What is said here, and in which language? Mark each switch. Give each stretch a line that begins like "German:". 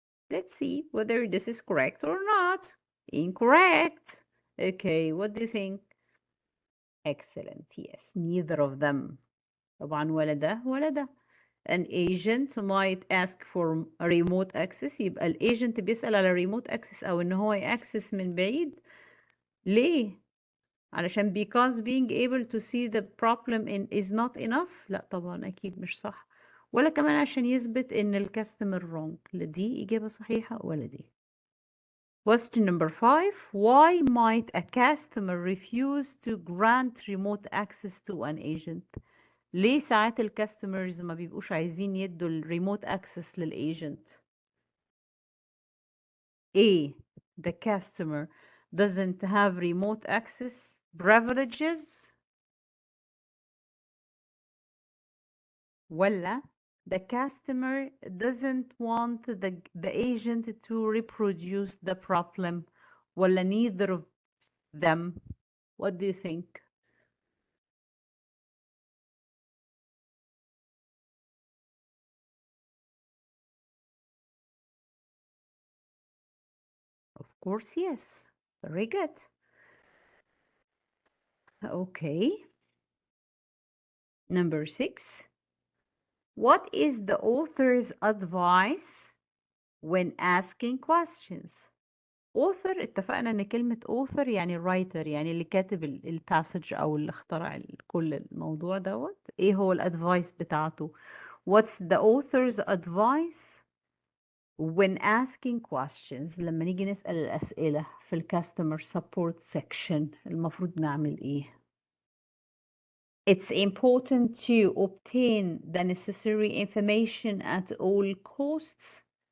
English: Let's see whether this is correct or not. Incorrect. Okay, what do you think? Excellent. Yes, neither of them.
Arabic: طبعا ولا ده ولا ده.
English: An agent might ask for remote access.
Arabic: يبقى الايجنت بيسأل على remote access او ان هو يأكسس من بعيد. ليه؟ علشان
English: because being able to see the problem is not enough.
Arabic: لا طبعا اكيد مش صح. ولا كمان عشان يثبت ان الكاستمر wrong. لا دي اجابة صحيحة ولا دي.
English: Question number 5. Why might a customer refuse to grant remote access to an agent?
Arabic: ليه ساعات الكاستمرز ما بيبقوش عايزين يدوا الريموت access للايجنت؟ A.
English: The customer doesn't have remote access privileges. ولا the customer doesn't want the agent to reproduce the problem. ولا neither of them. What do you think? Of course, yes. Very good. Okay. Number 6. What is the author's advice when asking questions?
Arabic: author اتفقنا ان كلمة author يعني writer، يعني اللي كاتب الباسج او اللي اخترع كل الموضوع دوت. ايه هو الادفايس بتاعته؟
English: What's the author's advice when asking questions؟
Arabic: لما نيجي نسأل الأسئلة في الكاستمر سبورت سيكشن المفروض نعمل ايه؟
English: It's important to obtain the necessary information at all costs.